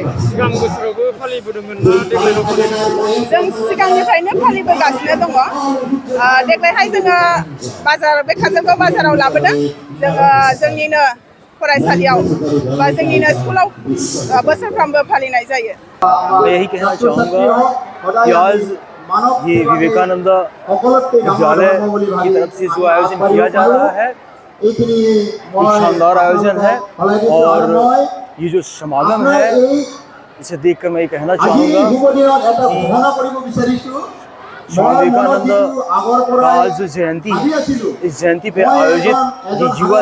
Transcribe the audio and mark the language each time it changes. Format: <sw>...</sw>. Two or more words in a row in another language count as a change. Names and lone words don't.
<brx>सिगां बोसोरावबो फालिबोदोंमोन ना देग्लायल' फालिदों जों सिगांनिफ्रायनो फालिबोगासिनो दङ देग्लायहाय जोङो बे काजलगाव बाजाराव लाबोदों जोङो जोंनिनो फरायसालियाव बा जोंनिनो स्कुलाव बोसोरफ्रोमबो फालिनाय जायो</brx> <hi>मैं यही कहना चाहूँगा कि आज ये विवेकानंद विद्यालय की तरफ से जो आयोजन किया जा रहा है एक शानदार आयोजन है और ये जो समागम है इसे देखकर मैं ये कहना चाहूँगा कि स्वामी विवेकानंद का आज जो जयंती है इस जयंती पे आयोजित ये युवा</hi>